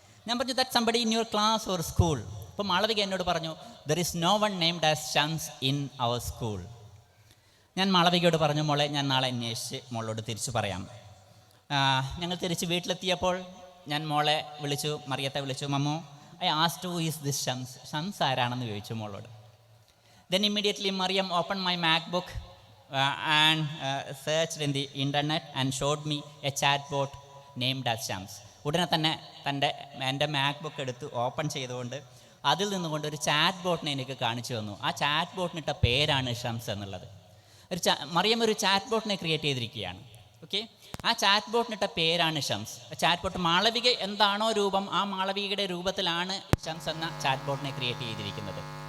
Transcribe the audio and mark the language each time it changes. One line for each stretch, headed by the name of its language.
Malayalam: ഞാൻ പറഞ്ഞു,
English: That somebody in your class or school.
Malayalam: അപ്പോൾ മാളവിക എന്നോട് പറഞ്ഞു,
English: There is no one named as Shams in our school.
Malayalam: ഞാൻ മാളവികയോട് പറഞ്ഞു, മോളെ ഞാൻ നാളെ അന്വേഷിച്ച് മോളോട് തിരിച്ചു പറയാം. ഞങ്ങൾ തിരിച്ച് വീട്ടിലെത്തിയപ്പോൾ ഞാൻ മോളെ വിളിച്ചു, മറിയത്തെ വിളിച്ചു.
English: Mammu, I asked who is this Shams,
Malayalam: Shams ആരാണെന്ന് ചോദിച്ചു മോളോട്.
English: Then immediately Mariyam open my MacBook and searched in the internet and showed me a chat bot named as Shams.
Malayalam: ഉടനെ തന്നെ എൻ്റെ മാക് ബുക്ക് എടുത്ത് ഓപ്പൺ ചെയ്തുകൊണ്ട് അതിൽ നിന്നുകൊണ്ട് ഒരു ചാറ്റ് ബോട്ടിനെ എനിക്ക് കാണിച്ചു തന്നു. ആ ചാറ്റ് ബോട്ടിനിട്ട പേരാണ് ഷംസ് എന്നുള്ളത്. മറിയം ഒരു ചാറ്റ് ബോട്ടിനെ ക്രിയേറ്റ് ചെയ്തിരിക്കുകയാണ്. ഓക്കെ, ആ ചാറ്റ് ബോട്ടിനിട്ട പേരാണ് ഷംസ്. ചാറ്റ് ബോട്ട് മാളവിക എന്താണോ രൂപം, ആ മാളവികയുടെ രൂപത്തിലാണ് ഷംസ് എന്ന ചാറ്റ് ബോട്ടിനെ ക്രിയേറ്റ് ചെയ്തിരിക്കുന്നത്.